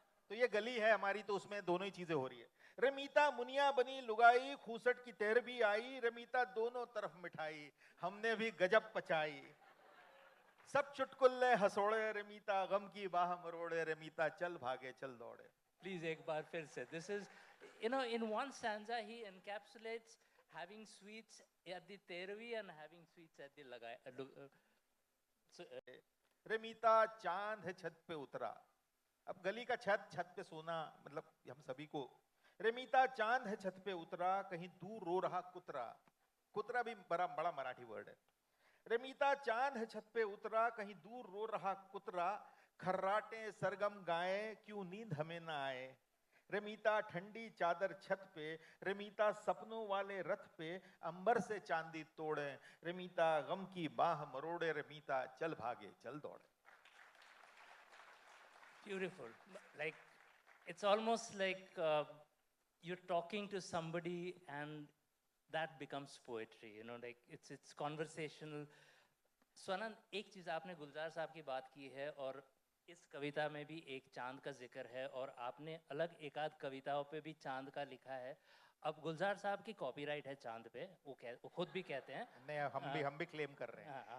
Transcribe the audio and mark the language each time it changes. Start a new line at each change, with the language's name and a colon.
Hindi: तो ये गली है हमारी, तो उसमें दोनों ही चीजें हो रही है. रमीता मुनिया बनी लुगाई, खूसट की तेहर भी आई. रमीता दोनों तरफ मिठाई, हमने भी गजब पचाई. सब चुटकुल्ले हंसोड़े, रमीता गम की बाह मरोड़े, रमीता चल भागे चल दौड़े. प्लीज एक बार फिर से.
English: This is, you know, in one stanza he encapsulates having sweets at the tervi and having sweets at the lagai.
Hindi: रमीता चांद है छत पे उतरा. अब गली का छत पे सोना मतलब हम सभी को. रमीता चांद है छत पे उतरा, कहीं दूर रो रहा कुतरा. कुतरा भी बड़ा मराठी वर्ड है. रमीता चांद है छत पे उतरा, कहीं दूर रो रहा कुतरा. खर्राटे सरगम गाए, क्यों नींद हमें ना आए. रमीता ठंडी चादर छत पे, रमीता सपनों वाले रथ पे, अंबर से चांदी तोड़े. रमीता गम की बाह मरोड़े, रमीता चल भागे चल दौड़े.
English: Beautiful. Like, it's almost like you're talking to somebody and that becomes poetry, you know, like it's conversational.
Hindi: Swanand, एक चीज़ आपने गुलजार साहब की बात की है और इस कविता में भी एक चांद का जिक्र है और आपने अलग एक आध कविताओं पे भी चांद का लिखा है। अब गुलजार साहब की कॉपीराइट है चांद पे, वो खुद भी कहते हैं। नहीं, हम भी क्लेम कर रहे हैं।